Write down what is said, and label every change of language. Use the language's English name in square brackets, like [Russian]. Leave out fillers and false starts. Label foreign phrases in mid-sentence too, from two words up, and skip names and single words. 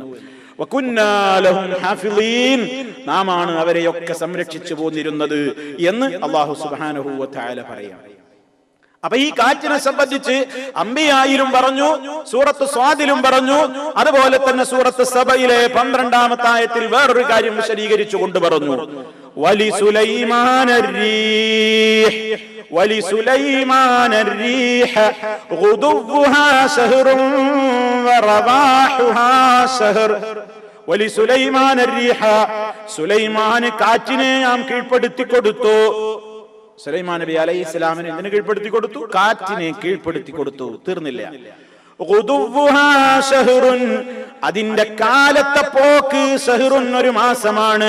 [Arabic] وكنا لهم حافظين, [Malayalam] നാമാണ് അവരെയൊക്കെ സംരക്ഷിച്ചു പോന്നിരുന്നത് എന്ന് അല്ലാഹു [Arabic] سبحانه وتعالى [Malayalam] പറയാം. അപ്പൊ ഈ കാറ്റിനെ സംബന്ധിച്ച് അംബിയായിലും പറഞ്ഞു, സൂറത്ത് സ്വാദിലും പറഞ്ഞു. അതുപോലെ തന്നെ സൂറത്ത് സബയിലെ 12-ാമത്തെ ആയത്തിൽ വേറൊരു കാര്യം വിശദീകരിച്ചു കൊണ്ട് പറഞ്ഞു. [Arabic] ولسليمان الريح غدوها شهر ورواحها شهر. ولسليمان الريح, [Malayalam] സുലൈമാൻ കാറ്റിനെ നാം കീഴ്പ്പെടുത്തി കൊടുത്തു. സുലൈമാൻ നബി അലൈഹിസ്സലാമിനെ എന്തിനെ കീഴ്പ്പെടുത്തി കൊടുത്തു? കാറ്റിനെ കീഴ്പ്പെടുത്തി കൊടുത്തു. തീർന്നില്ല. [Arabic] غدوها شهر, [Malayalam] അതിന്റെ കാലത്തെ പോക്ക് ശഹ്റുൻ, ഒരു മാസമാണ്.